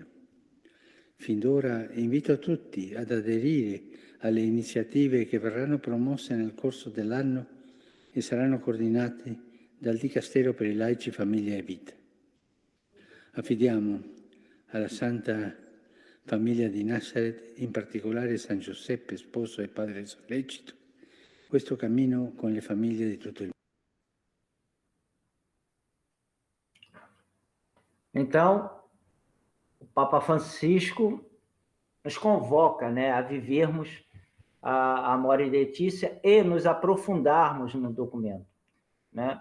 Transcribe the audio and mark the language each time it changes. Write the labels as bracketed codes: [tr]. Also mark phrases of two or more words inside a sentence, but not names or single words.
[it] Fin d'ora invito tutti ad aderire alle iniziative che verranno promosse nel corso dell'anno e saranno coordinate dal Dicastero per i laici, famiglia e vita. Affidiamo alla Santa famiglia di Nazareth, in particolare San Giuseppe, sposo e padre sollecito, questo cammino con le famiglie di tutto il mondo. [pt] Então, o Papa Francisco nos convoca, né, a vivermos a Amore Laetitia e nos aprofundarmos no documento, né?